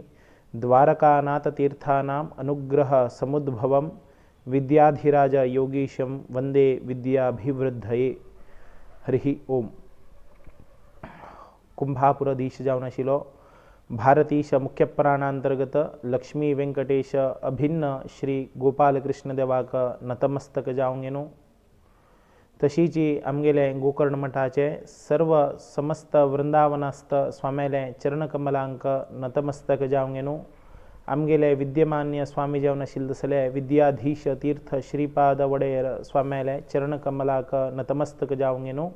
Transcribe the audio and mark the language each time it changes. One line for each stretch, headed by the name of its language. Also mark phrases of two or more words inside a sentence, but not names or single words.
Sanskrit: द्वारकानाथतीर्थानाम् अनुग्रह समुद्भवं विद्याधिराज योगीशं वंदे विद्याभिवृद्धये। हरि ओम।
Konkani: कुंभापुरधीश जाऊन आशिलो भारतीश मुख्य प्राणांतर्गत लक्ष्मी वेंकटेश अभिन्न श्री गोपालकृष्ण देवाक नतमस्तक जाऊन गेनो। तशीची आमगेले गोकर्ण मठाचे सर्व समस्त वृंदावनस्थ स्वाम्याले चरणकमलांक नतमस्तक जाऊन गेनो। आमगेले विद्यमान्य स्वामी जेवण आशिल्ले तसले विद्याधीश तीर्थ श्रीपाद वडेर स्वाम्याले चरणकमलाक नतमस्तक जाऊन गेनो।